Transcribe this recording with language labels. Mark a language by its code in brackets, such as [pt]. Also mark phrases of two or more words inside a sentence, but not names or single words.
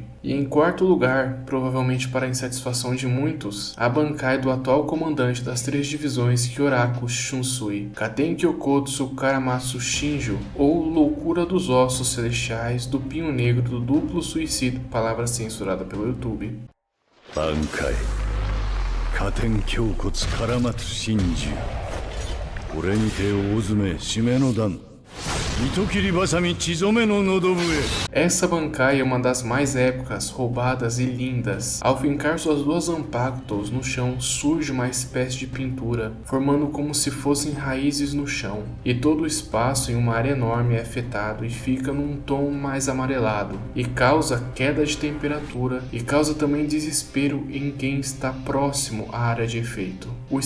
[pt] E em quarto lugar, provavelmente para a insatisfação de muitos, a Bankai do atual comandante das 3 divisões Kyoraku Shunsui, Katen Kyokotsu Karamatsu Shinjo, ou Loucura dos Ossos Celestiais do Pinho Negro do Duplo Suicídio, palavra censurada pelo YouTube. [ja] 卍解 花天狂骨枯松心中 俺にて緒詰め締めの段 糸切鋏血染喉. [pt] Essa Bankai é uma das mais épicas, roubadas e lindas. Ao fincar suas 2 Zanpakutos no chão, surge uma espécie de pintura, formando como se fossem raízes no chão, e todo o espaço em uma área enorme é afetado e fica num tom mais amarelado, e causa queda de temperatura, e causa também desespero em quem está próximo à área de efeito.